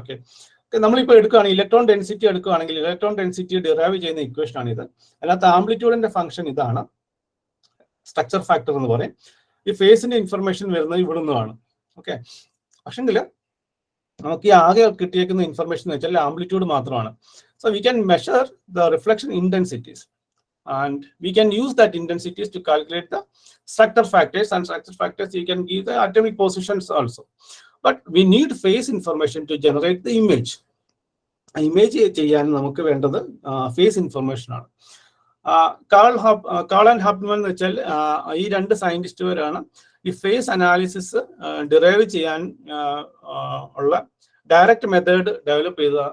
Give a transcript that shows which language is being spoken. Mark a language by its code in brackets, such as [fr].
[ml] Okay, നമ്മളിപ്പോൾ എടുക്കുകയാണെങ്കിൽ electron density എടുക്കുകയാണെങ്കിൽ ഇലക്ട്രോൺ ഡെൻസിറ്റി ഡിറൈവ് ചെയ്യുന്ന ഇക്വേഷൻ ആണ് ഇത്. അതിനകത്ത് ആംപ്ലിറ്റ്യൂഡിന്റെ ഫംഗ്ഷൻ ഇതാണ്, സ്ട്രക്ചർ ഫാക്ടർ എന്ന് പറയും. ഈ ഫേസിന്റെ ഇൻഫർമേഷൻ വരുന്നത് ഇവിടെ നിന്നുമാണ്. ഓക്കെ, പക്ഷെങ്കിൽ നമുക്ക് ഈ ആകെ കിട്ടിയേക്കുന്ന ഇൻഫർമേഷൻ എന്ന് വെച്ചാൽ ആംപ്ലിറ്റ്യൂഡ് മാത്രമാണ്. [en] So we can measure the reflection intensities and we can use that intensities to calculate the structure factors, and structure factors you can give the atomic positions also. But we need phase information to generate the image. [ml] Image ചെയ്യാൻ നമുക്ക് വേണ്ടത് face information ആണ്. Call and ഹാപ്റ്റ്മാൻ എന്ന് വെച്ചാൽ ഈ 2 സയന്റിസ്റ്റുകാരാണ് ഈ face analysis derive ചെയ്യാൻ ഉള്ള ഡയറക്റ്റ് മെത്തേഡ് ഡെവലപ്പ് ചെയ്ത.